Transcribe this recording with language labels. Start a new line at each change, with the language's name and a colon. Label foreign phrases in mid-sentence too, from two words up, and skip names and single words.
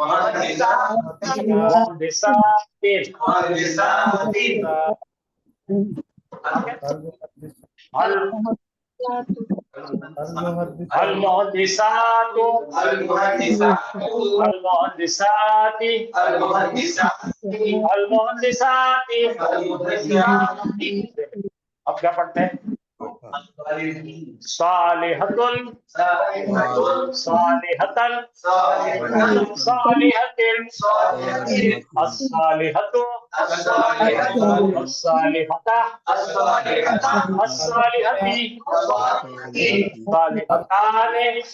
Arabic: محمداتٍ المحدثاتُ المحدثاتِ المحدثاتِ.
Hindi: अब क्या पढ़ते हैं?
Arabic: صالحةٌ صالحةً صالحةٍ الصالحةُ الصالحةَ الصالحةِ صالحتان